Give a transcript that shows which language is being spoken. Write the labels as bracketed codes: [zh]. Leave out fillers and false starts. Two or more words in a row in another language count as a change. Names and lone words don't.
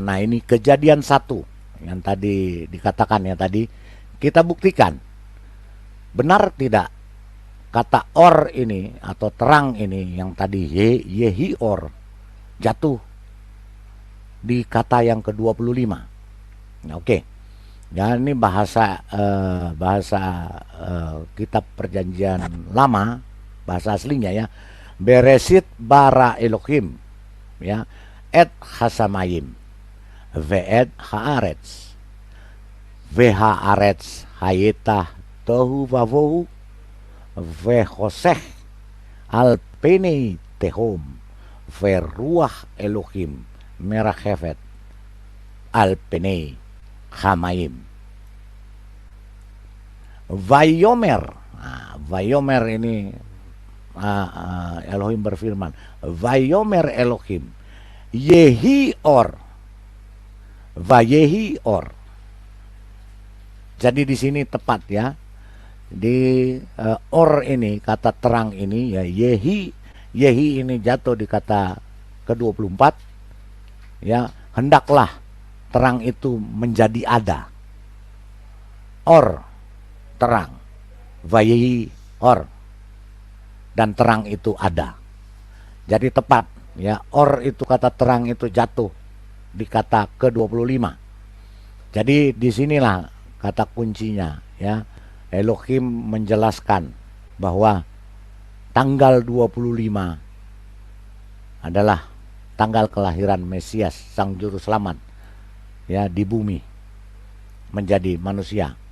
[id] Nah, ini Kejadian 1 yang tadi dikatakan, ya, tadi kita buktikan benar tidak kata or ini atau terang ini yang tadi [he] יהי אור [id] jatuh di kata yang ke-25. Oke. Ya, ini bahasa kitab Perjanjian Lama, bahasa aslinya, ya. [he] בראשית ברא אלהים, ya, את השמים ואת הארץ והארץ היתה תהו ובהו וחושך על פני תהום ורוח אלהים מרחפת על פני המים. ויאמר ויאמר [id] ini Elohim berfirman, [he] ויאמר אלהים יהי אור ויהי אור. [id] Jadi di sini tepat, ya. Di or ini, kata terang ini, ya, Yehi ini jatuh di kata ke-24, ya. Hendaklah terang itu menjadi ada. Or, terang. [he] ויהי אור, [id] dan terang itu ada. Jadi tepat, ya. Or itu kata terang itu jatuh di kata ke-25. Jadi disinilah kata kuncinya, ya. Elohim menjelaskan bahwa tanggal 25 adalah tanggal kelahiran Mesias, sang juru selamat, ya, di bumi menjadi manusia.